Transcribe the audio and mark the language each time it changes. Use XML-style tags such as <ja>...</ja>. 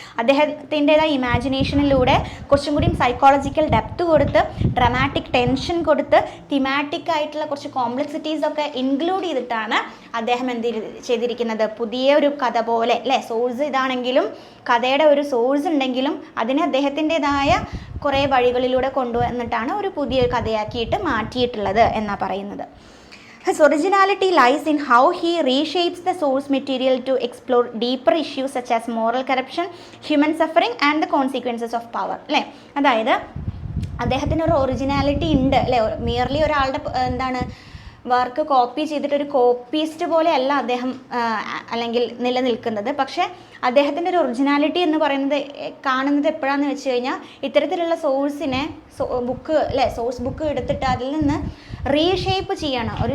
<ml>അദ്ദേഹത്തിൻ്റെതായ ഇമാജിനേഷനിലൂടെ കുറച്ചും കൂടി psychological depth കൊടുത്ത്, ഡ്രമാറ്റിക് ടെൻഷൻ കൊടുത്ത്, തിമാറ്റിക് ആയിട്ടുള്ള കുറച്ച് കോംപ്ലക്സിറ്റീസൊക്കെ ഇൻക്ലൂഡ് ചെയ്തിട്ടാണ് അദ്ദേഹം എന്ത് ചെയ്തിരിക്കുന്നത്? പുതിയ ഒരു കഥ പോലെ അല്ലേ, സോഴ്സ് ഇതാണെങ്കിലും കഥയുടെ ഒരു സോഴ്സ് ഉണ്ടെങ്കിലും അതിനെ അദ്ദേഹത്തിൻ്റെതായ കുറേ വഴികളിലൂടെ കൊണ്ടുവന്നിട്ടാണ് ഒരു പുതിയ കഥയാക്കിയിട്ട് മാറ്റിയിട്ടുള്ളത് എന്നാണ് പറയുന്നത്.</ml> <en>His originality lies in how he reshapes the source material to explore deeper issues such as moral corruption, human suffering and the consequences of power.</en> <ml>അല്ലേ, അതായത് അദ്ദേഹത്തിന് ഒരു ഒറിജിനാലിറ്റി ഉണ്ട് അല്ലേ. മിയർലി ഒരാളുടെ വർക്ക് കോപ്പി ചെയ്തിട്ട് ഒരു കോപ്പീസ്റ്റ് പോലെ അല്ല അദ്ദേഹം അല്ലെങ്കിൽ നിലനിൽക്കുന്നത്. പക്ഷേ അദ്ദേഹത്തിൻ്റെ ഒരു ഒറിജിനാലിറ്റി എന്ന് പറയുന്നത് കാണുന്നത് എപ്പോഴാണെന്ന് വെച്ച് കഴിഞ്ഞാൽ ഇത്തരത്തിലുള്ള സോഴ്സിനെ സോഴ്സ് ബുക്ക് എടുത്തിട്ട് അതിൽ നിന്ന് റീഷേപ്പ് ചെയ്യണം.</ml>